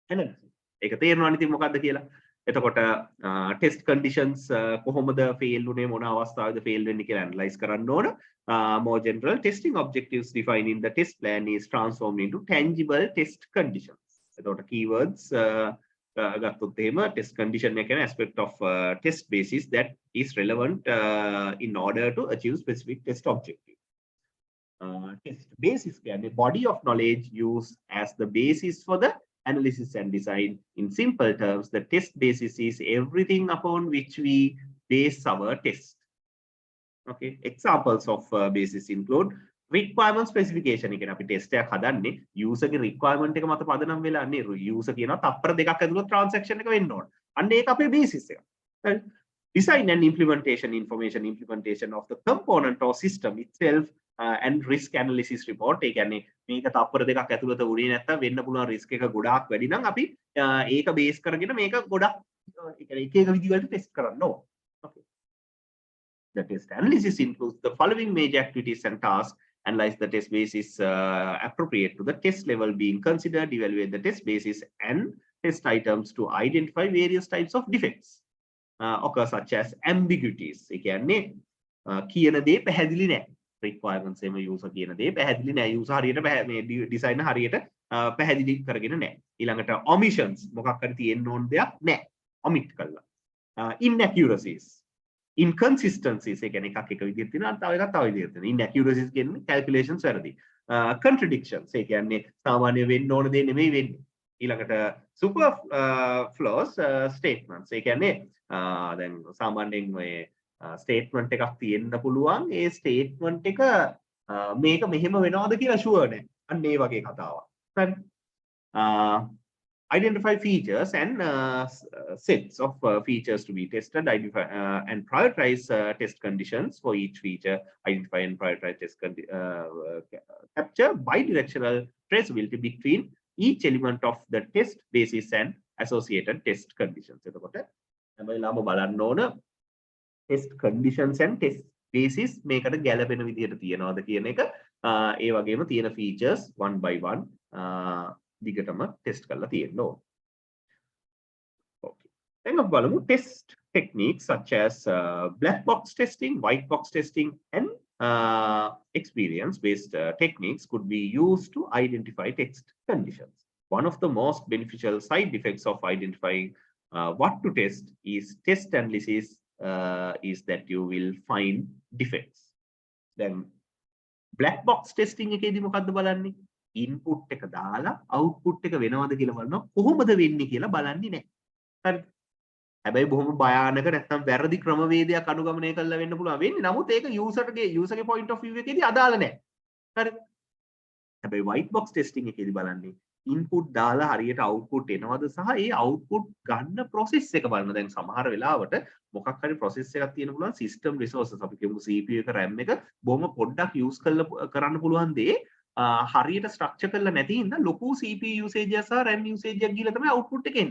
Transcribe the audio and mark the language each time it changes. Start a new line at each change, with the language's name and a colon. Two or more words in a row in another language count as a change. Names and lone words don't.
Sinhala: එහෙනම් ඒක තේරෙනවනේ ඉතින් මොකද්ද කියලා. එතකොට
English: test conditions
Sinhala: කොහොමද fail උනේ මොන අවස්ථාවේද fail වෙන්නේ කියලා analyze කරන්න ඕන.
English: More general testing objectives defined in the test plan is transformed into tangible test conditions.
Sinhala: එතකොට keywords ගත්තොත් එහෙම
English: test condition
Sinhala: එක කියන්නේ
English: aspect of test basis that is relevant in order to achieve specific test objective. Test basis කියන්නේ body of knowledge used as the basis for the analysis and design. In simple terms, the test basis is everything upon which we base our test. Okay, examples of basis include requirement specification.
Sinhala: එක අපි test එකක් හදන්නේ user ගේ requirement එක මත පදනම් වෙලානේ. user කියනවා තප්පර දෙකක් ඇතුළත transaction එක වෙන්න ඕන. අන්න ඒක අපේ basis එක. හරි.
English: Design and implementation of the component or system itself and risk analysis report.
Sinhala: ඒ කියන්නේ මේක තප්පර දෙකක් ඇතුළත උනේ නැත්තම් වෙන්න පුළුවන් risk එක ගොඩාක් වැඩි නම් අපි ඒක බේස් කරගෙන මේක ගොඩක් ඒ කියන්නේ එක එක විදිහකට test කරන්න ඕන.
English: Okay. The test analysis includes the following major activities and tasks. Analyze the test basis appropriate to the test level being considered, evaluate the test basis and test items to identify various types of defects occur such as ambiguities.
Sinhala: ඒ කියන්නේ කියන දේ පැහැදිලි නැහැ. requirements එම user කියන දේ පැහැදිලි නැහැ. user හරියට මේ designer හරියට පැහැදිලි කරගෙන නැහැ. ඊළඟට omissions මොකක් හරි තියෙන්න ඕන දෙයක් නැහැ. omit කළා.
English: Inaccuracies, inconsistencies
Sinhala: ඒ කියන්නේ එකක් එක විදිහට තියෙනවා තව එකක් තව විදිහට තියෙනවා. Inaccuracies කියන්නේ calculations වැරදි. Contradictions ඒ කියන්නේ සාමාන්‍ය වෙන්න ඕන දේ නෙමෙයි වෙන්නේ. ඊළඟට
English: superfluous statements
Sinhala: ඒ කියන්නේ දැන් සාමාන්‍යයෙන් මේ statement එකක් තියෙන්න පුළුවන් ඒ statement එක මේක මෙහෙම වෙනවද කියලා sure නැහැ. අන්න ඒ වගේ කතාවක්. හරි.
English: Identify features and sets of features to be tested, identify and prioritize test conditions for each feature, identify and prioritize test capture bidirectional traceability between each element of the test basis and associated test conditions.
Sinhala: එතකොට හැම වෙලාවම බලන්න ඕන
English: test conditions and test basis
Sinhala: මේකට ගැලපෙන විදිහට තියනවාද කියන එක ඒ වගේම තියෙන
English: features one by one
Sinhala: දිගටම test කරලා තියෙන්න ඕන.
English: Okay. Then
Sinhala: අපි බලමු
English: test techniques such as black box testing, white box testing and experience based techniques could be used to identify test conditions. One of the most beneficial side effects of identifying what to test is test analysis is that you will find defects.
Sinhala: Then
English: black box testing
Sinhala: එකේදී මොකද්ද බලන්නේ? input එක දාලා output එක වෙනවද කියලා බලනවා. කොහොමද වෙන්නේ කියලා බලන්නේ නැහැ. හරි. හැබැයි බොහොම භයානක නැත්නම් වැරදි ක්‍රමවේදයක් අනුගමනය කරලා වෙන්න පුළුවන් වෙන්නේ. නමුත් ඒක user ගේ
English: point of view
Sinhala: එකේදී අදාළ නැහැ. හරි. හැබැයි
English: white box testing
Sinhala: එකේදී බලන්නේ input දාලා හරියට output එනවද සහ ඒ output ගන්න process එක බලන. දැන් සමහර වෙලාවට මොකක් හරි process එකක් තියෙන පුළුවන්
English: system resources
Sinhala: අපි කියමු CPU එක RAM එක බොහොම පොඩ්ඩක් use කරන්න පුළුවන් දේ හරියට ස්ට්‍රක්චර් කරලා නැති හින්දා ලොකු
English: CPU usage
Sinhala: එක සහ
English: RAM usage
Sinhala: එකක් ගිහලා තමයි output එක එන්නේ.